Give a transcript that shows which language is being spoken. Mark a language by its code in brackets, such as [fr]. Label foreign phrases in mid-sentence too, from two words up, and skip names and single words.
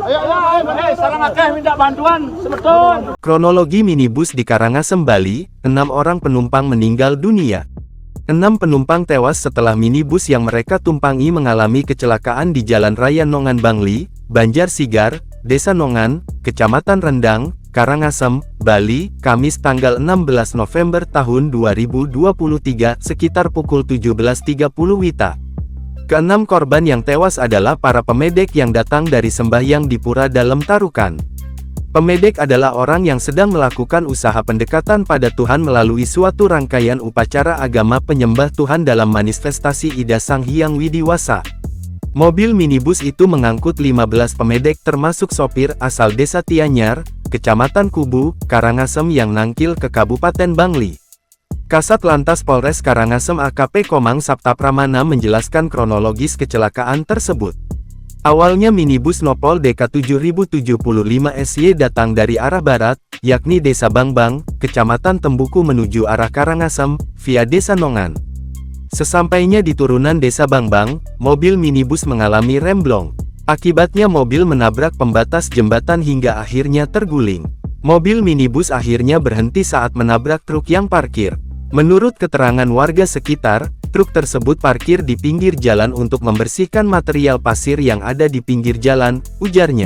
[id] Sarang akeh minta bantuan, sebetulnya. Kronologi minibus di Karangasem, Bali, 6 orang penumpang meninggal dunia. 6 penumpang tewas setelah minibus yang mereka tumpangi mengalami kecelakaan di Jalan Raya Nongan Bangli, Banjar Sigar, Desa Nongan, Kecamatan Rendang, Karangasem, Bali, Kamis tanggal 16 November tahun 2023 sekitar pukul 17.30 WITA. Keenam korban yang tewas adalah para pemedek yang datang dari sembahyang di Pura Dalam Tarukan. Pemedek adalah orang yang sedang melakukan usaha pendekatan pada Tuhan melalui suatu rangkaian upacara agama penyembah Tuhan dalam manifestasi Ida Sang Hyang Widiwasa. Mobil minibus itu mengangkut 15 pemedek termasuk sopir asal Desa Tianyar, Kecamatan Kubu, Karangasem yang nangkil ke Kabupaten Bangli. Kasat Lantas Polres Karangasem AKP Komang Saptapramana menjelaskan kronologis kecelakaan tersebut. Awalnya minibus Nopol DK 7075 SY datang dari arah barat, yakni Desa Bangbang, Kecamatan Tembuku menuju arah Karangasem, via Desa Nongan. Sesampainya di turunan Desa Bangbang, mobil minibus mengalami remblong. Akibatnya mobil menabrak pembatas jembatan hingga akhirnya terguling. Mobil minibus akhirnya berhenti saat menabrak truk yang parkir. Menurut keterangan warga sekitar, truk tersebut parkir di pinggir jalan untuk membersihkan material pasir yang ada di pinggir jalan, ujarnya.